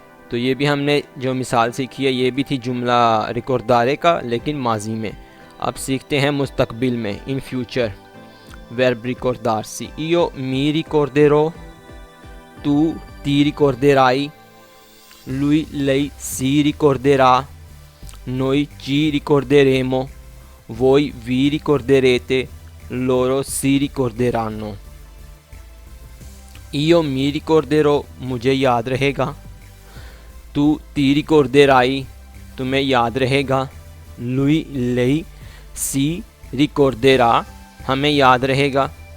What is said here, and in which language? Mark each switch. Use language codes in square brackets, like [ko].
[hi] तो ये भी हमने जो मिसाल सीखी है ये भी थी जुमला रिकॉर्डारे का, लेकिन माजी में। अब सीखते हैं मुस्तकबिल में, in future. [it] वर्ब ricordarsi, io mi ricorderò, tu ti ricorderai, lei si ricorderà, noi ci ricorderemo, voi vi ricorderete, loro si ricorderanno। io mi ricorderò, [hi] मुझे याद रहेगा। तू [it] ti ricorderai, [hi] तुम्हें याद रहेगा। [it] lei si ricorderà, [hi] हमें याद रहेगा।